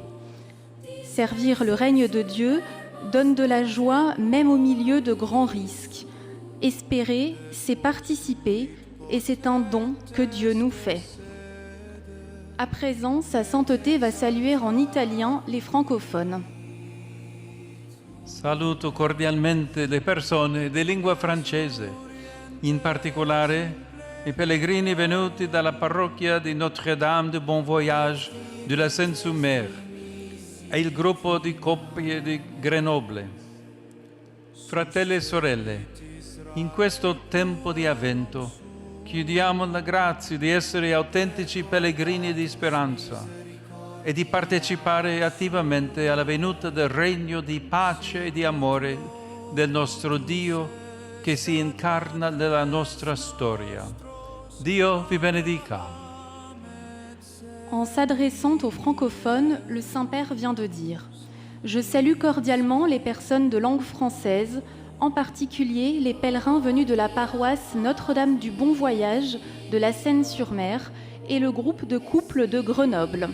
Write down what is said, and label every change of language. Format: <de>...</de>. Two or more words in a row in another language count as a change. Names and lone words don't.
<fr>Servir le règne de Dieu donne de la joie même au milieu de grands risques. Espérer, c'est participer et c'est un don que Dieu nous fait. À présent, sa sainteté va saluer en italien les francophones.</fr> <it>Saluto cordialmente le persone di lingua francese, in particolare i pellegrini venuti dalla parrocchia di Notre-Dame du Bon Voyage de la Seine-sur-Mer e il gruppo di coppie di Grenoble. Fratelli e sorelle, in questo tempo di avvento chiediamo la grazia di essere autentici pellegrini di speranza e di partecipare attivamente alla venuta del regno di pace e di amore del nostro Dio che si incarna nella nostra storia. Dio vi benedica.</it> <fr>En s'adressant aux francophones, le Saint-Père vient de dire « Je salue cordialement les personnes de langue française, en particulier les pèlerins venus de la paroisse Notre-Dame du Bon Voyage de la Seine-sur-Mer et le groupe de couples de Grenoble.</fr>